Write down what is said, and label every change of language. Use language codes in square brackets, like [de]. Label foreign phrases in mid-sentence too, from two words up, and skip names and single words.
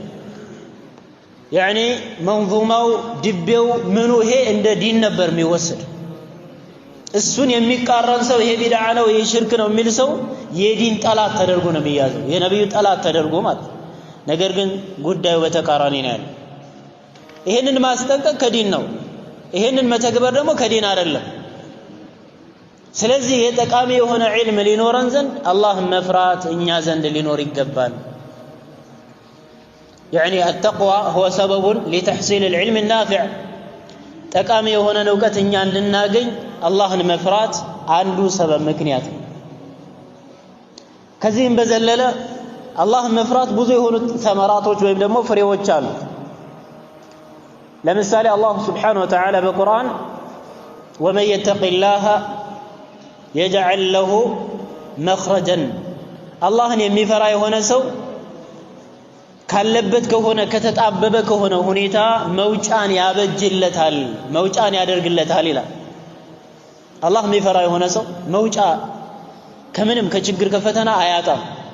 [am] يعني መንዙማው ድቤው ምኑ ይሄ እንደ ዲን ነበር የሚወሰድ እሱን የሚቃረን ሰው ይሄ ቢድዓ ነው ይሄ ሽርክ ነው የሚል ሰው የዲን ጠላት ተደርጎ ነው የሚያዘው የነብዩ ጠላት ተደርጎ ማለት ነገር ግን ጉዳዩ በተቃራኒ ነው ያለው። ይሄንን ማስጠንቀቅ ከዲን ነው፣ ይሄንን መተግበር ደግሞ ከዲን አይደለም። ስለዚህ የጠቃሚ የሆነ ዒልም ሊኖረን ዘንድ አላህን መፍራት እኛ ዘንድ ሊኖር ይገባል። [ar] يعني التقوى هو سبب لتحصيل العلم النافع [am] ጠቃሚ የሆነ ዕውቀት እኛ እንድናገኝ አላህን መፍራት አንዱ ሰበብ ምክንያት ነው። ከዚህም በዘለለ አላህን መፍራት ብዙ የሆኑ ተመራቶች ወይም ደግሞ ፍሬዎች አሉ። ለምሳሌ አላህ [ar] سبحانه وتعالى [am] በቁርአን [ar] ومن يتق الله يجعل له مخرجا [am] አላህን የሚፈራ የሆነ ሰው ካለበት ከሆነ ከተጣበበ ከሆነ ሁኔታ መውጫን ያበጅለታል፣ መውጫን ያደርግለታል ይላል። አላህ የሚፈራ የሆነ ሰው መውጫ ከምንም ከችግር ከፈተና አያጣም።